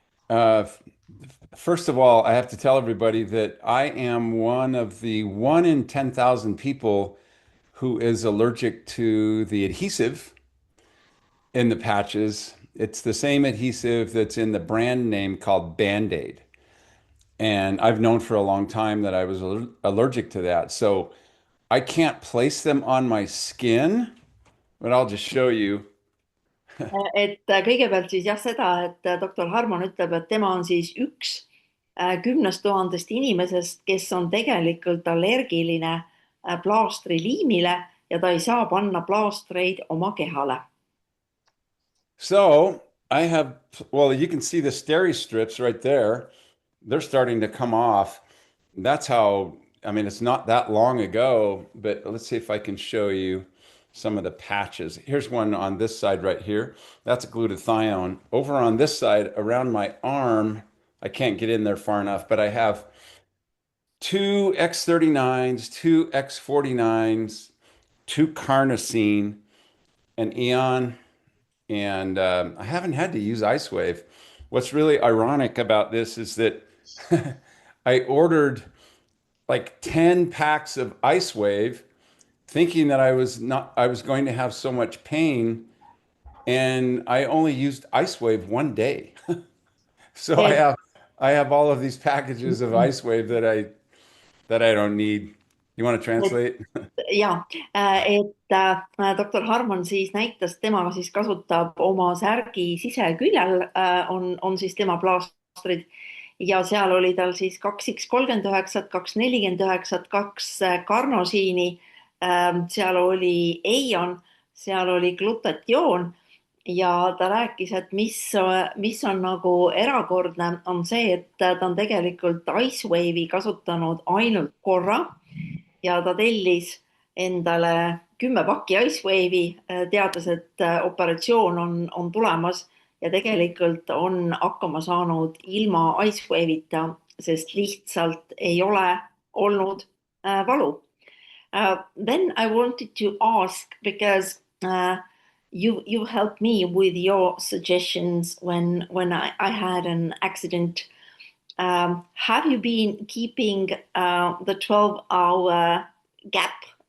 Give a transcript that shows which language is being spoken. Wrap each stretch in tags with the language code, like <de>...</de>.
<en>Uh, First of all, I have to tell everybody that I am one of the 1 in 10,000 people who is allergic to the adhesive in the patches. It's the same adhesive that's in the brand name called Band-Aid. And I've known for a long time that I was allergic to that. So I can't place them on my skin, but I'll just show you.</en> <et>Et kõigepealt siis jah, seda, et doktor Harmon ütleb, et tema on siis üks 10 000 inimesest, kes on tegelikult allergiline plaastriliimile ja ta ei saa panna plaastreid oma kehale.</et> <en>So I have, well, you can see the steri strips right there. They're starting to come off. That's how, I mean, it's not that long ago, but let's see if I can show you some of the patches. Here's one on this side right here. That's glutathione. Over on this side, around my arm, I can't get in there far enough, but I have two X39s, two X49s, two carnosine, an Eon, and I haven't had to use IceWave. What's really ironic about this is that I ordered like 10 packs of IceWave thinking that I was going to have so much pain, and I only used IceWave one day. So I have all of these packages of IceWave that I don't need. You want to translate?</en> <et>Ja, et doktor Harmon siis näitas, tema siis kasutab oma särgi siseküljel on siis tema plaastrid ja seal oli tal siis 2X39, 249, kaks karnosiini, seal oli Eion, seal oli glutatioon ja ta rääkis, et mis on nagu erakordne, on see, et ta on tegelikult Icewave'i kasutanud ainult korra ja ta tellis endale 10 pakki Icewave'i, teades, et operatsioon on tulemas ja tegelikult on hakkama saanud ilma Icewave'ita sest lihtsalt ei ole olnud valu.</et> <en>Then I wanted to ask because you helped me with your suggestions when I had an accident. Have you been keeping the 12-hour gap?</en>